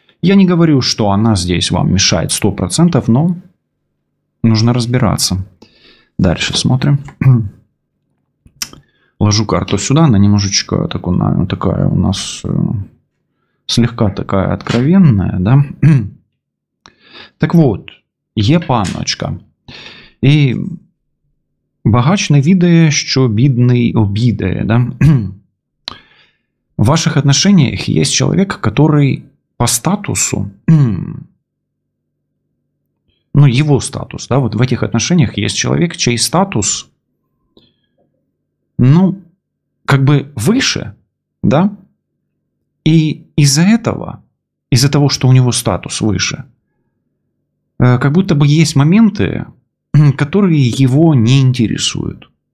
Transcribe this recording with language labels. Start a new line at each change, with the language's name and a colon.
Russian: Я не говорю, что она здесь вам мешает 100%, но нужно разбираться. Дальше смотрим. Ложу карту сюда, она немножечко такая у нас слегка такая откровенная, да.
Ukrainian: Так вот, є панночка. І багач не відає, що бідний обідає, да.
Russian: В ваших отношениях есть человек, который по статусу, ну, его статус, да, вот в этих отношениях есть человек, чей статус, ну, как бы выше, да, и из-за того, что у него статус выше, как будто бы есть моменты, которые его не интересуют.